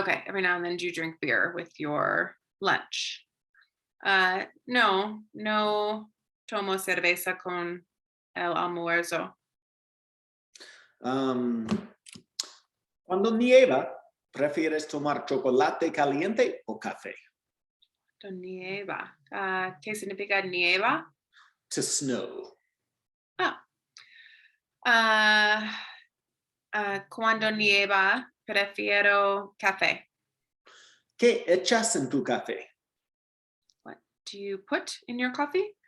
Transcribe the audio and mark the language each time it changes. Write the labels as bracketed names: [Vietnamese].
[English] Okay, every now and then do you drink beer with your lunch? [Spanish] No tomo cerveza con el almuerzo. Cuando nieva, ¿prefieres tomar chocolate caliente o café? Nieva. ¿Qué significa nieva? [English] To snow. [Spanish] Cuando nieva, prefiero café. ¿Qué echas en tu café? [English] What do you put in your coffee?